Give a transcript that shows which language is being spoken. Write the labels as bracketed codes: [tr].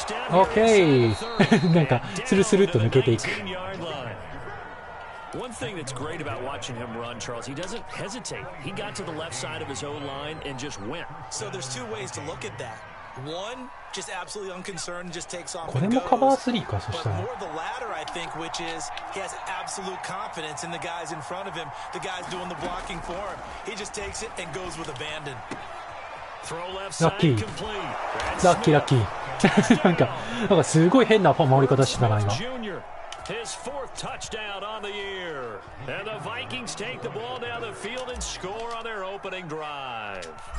[ja] OK なんかスルスルっと抜けていく。 [en] One thing that's great about watching him run, Charles, he doesn't hesitate. He got to the left side of his own line and just went. So there's two ways to look at that. One, just absolutely unconcerned, just takes off. [ja] これもカバー3か、そしたら。 [en] But more the latter, I think, which is he has absolute confidence in the guys in front of him, the guys doing the blocking for him. He just takes it and goes with abandon. [ja] ラッキーラッキーラッキーなんかすごい変な守り方してたな今。 [en] His fourth touchdown on the year. And the Vikings take the ball down the field and score on their opening drive.